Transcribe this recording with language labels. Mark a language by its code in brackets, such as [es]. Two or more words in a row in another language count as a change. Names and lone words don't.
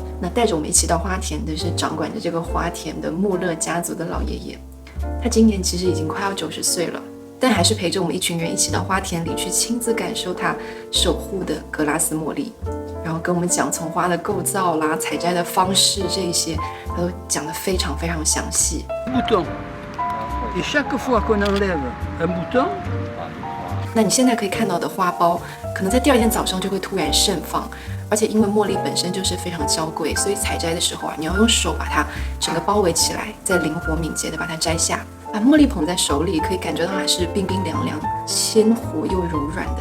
[zh] 那带着我们一起到花田的是掌管着这个花田的穆勒家族的老爷爷，他今年其实已经快要90岁了，但还是陪着我们一群人一起到花田里去亲自感受他守护的格拉斯茉莉，然后跟我们讲从花的构造啦、采摘的方式这一些，他都讲得非常非常详细。 [fr] Mouton. Et chaque fois qu'on enlève un mouton, [zh] 那你现在可以看到的花苞，可能在第2天早上就会突然盛放，而且因为茉莉本身就是非常娇贵，所以采摘的时候啊，你要用手把它整个包围起来，再灵活敏捷的把它摘下。把茉莉捧在手里，可以感觉到它是冰冰凉凉、鲜活又柔软的。